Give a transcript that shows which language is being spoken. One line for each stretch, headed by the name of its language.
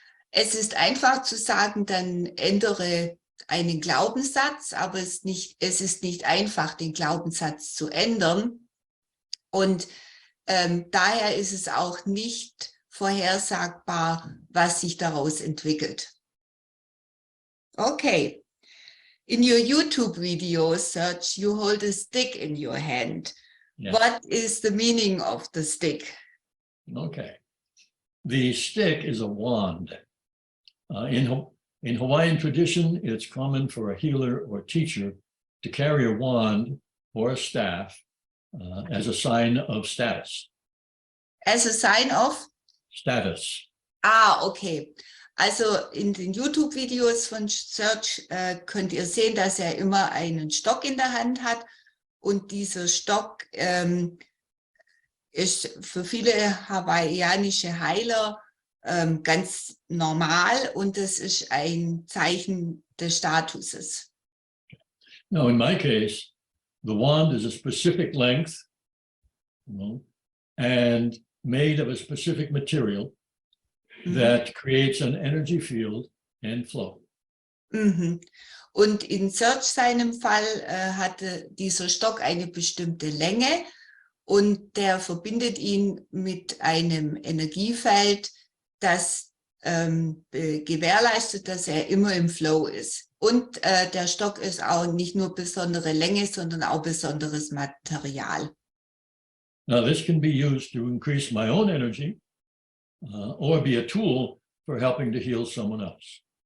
German: Es ist einfach zu sagen, dann ändere einen Glaubenssatz, aber es ist nicht einfach, den Glaubenssatz zu ändern. Und daher ist es auch nicht vorhersagbar, was sich daraus entwickelt.
English: Okay. In your YouTube video, Serge, you hold a stick in your hand. Yes. What is the meaning of the stick? Okay. The stick is a wand. In Hawaiian tradition, it's common for a healer or teacher to carry a wand or a staff as a sign of status. As a sign of? Status. Ah, okay.
German: Also in den YouTube-Videos von Serge könnt ihr sehen, dass er immer einen Stock in der Hand hat und dieser Stock ist für viele hawaiianische Heiler ganz normal und das ist ein Zeichen des Statuses.
English: Now, in my case, the wand is a specific length, and made of a specific material that creates an energy field and flow.
German: Und in Serge seinem Fall hatte dieser Stock eine bestimmte Länge und der verbindet ihn mit einem Energiefeld, das gewährleistet, dass er immer im Flow ist. Und der Stock ist auch nicht nur besondere Länge, sondern auch besonderes Material.
English: Now, this can be used to increase my own energy or be a tool for helping to heal someone else.